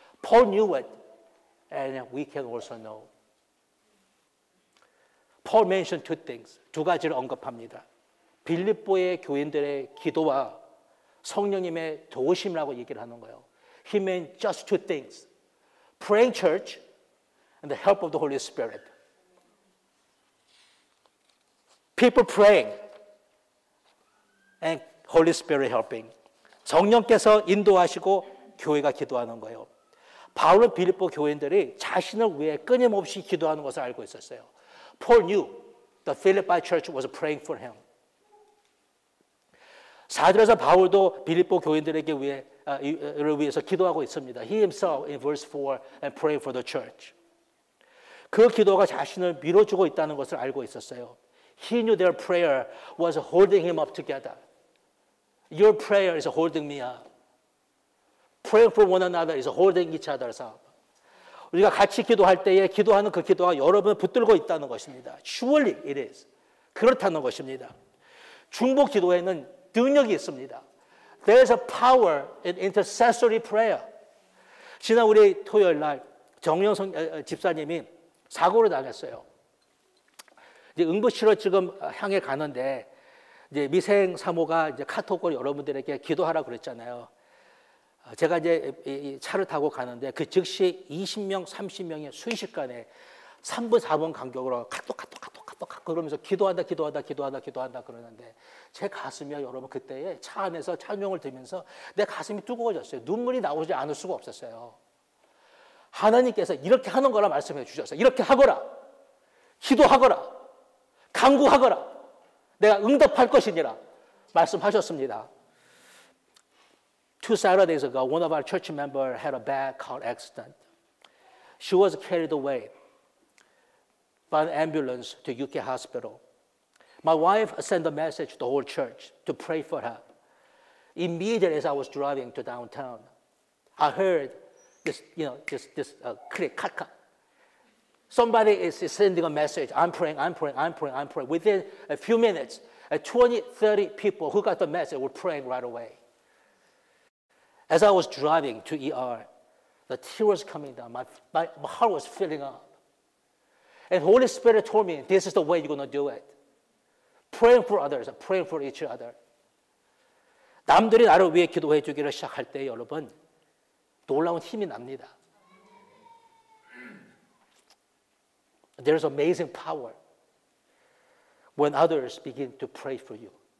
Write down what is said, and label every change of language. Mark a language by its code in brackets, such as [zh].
[en] Paul knew it, and we can also know. Paul mentioned two things. [ko] 두 가지를 언급합니다. 빌립보의 교인들의 기도와 성령님의 도우심이라고 얘기를 하는 거예요. [en] He meant just two things. Praying church and the help of the Holy Spirit. People praying and Holy Spirit helping. [ko] 성령께서 인도하시고 교회가 기도하는 거예요. 바울은 빌립보 교인들이 자신을 위해 끊임없이 기도하는 것을 알고 있었어요. [en] Paul knew the Philippi church was praying for him. [ko] 4절에서 바울도 빌립보 교인들에게 위해서 기도하고 있습니다. [en] He himself in verse 4 and praying for the church. [ko] 그 기도가 자신을 밀어주고 있다는 것을 알고 있었어요. [en] He knew their prayer was holding him up together. Your prayer is holding me up. Praying for one another is holding each other up. [ko] 우리가 같이 기도할 때에 기도하는 그 기도가 여러분을 붙들고 있다는 것입니다. [en] Surely it is. [ko] 그렇다는 것입니다. 중보 기도에는 능력이 있습니다. [en] There's a power in intercessory prayer. [ko] 지난 우리 토요일 날 정영성 집사님이 사고를 당했어요. 이제 응급실을 지금 향해 가는데 이제 미생 사모가 이제 카톡을 여러분들에게 기도하라 그랬잖아요. 제가 이제 이 차를 타고 가는데 그 즉시 20명, 30명이 순식간에 3분, 4분 간격으로 카톡 그러면서 기도한다 그러는데 제 가슴이요 여러분 그때에 차 안에서 찬송을 들으면서 내 가슴이 뜨거워졌어요. 눈물이 나오지 않을 수가 없었어요. 하나님께서 이렇게 하는 거라 말씀해 주셨어요. 이렇게 하거라. 기도하거라. 간구하거라. 내가 응답할 것이니라 말씀하셨습니다. [en] 2 Saturdays ago, one of our church members had a bad car accident. She was carried away by an ambulance to UK hospital. My wife sent a message to the whole church to pray for her. Immediately as I was driving to downtown, I heard this click, cut. Somebody is sending a message. I'm praying. Within a few minutes, 20, 30 people who got the message were praying right away. As I was driving to ER, the tears coming down. My heart was filling up. And Holy Spirit told me, this is the way you're going to do it. Praying for others, praying for each other. [ko] 남들이 나를 위해 기도해 주기를 시작할 때 여러분 놀라운 힘이 납니다. [en] There's amazing power when others begin to pray for you.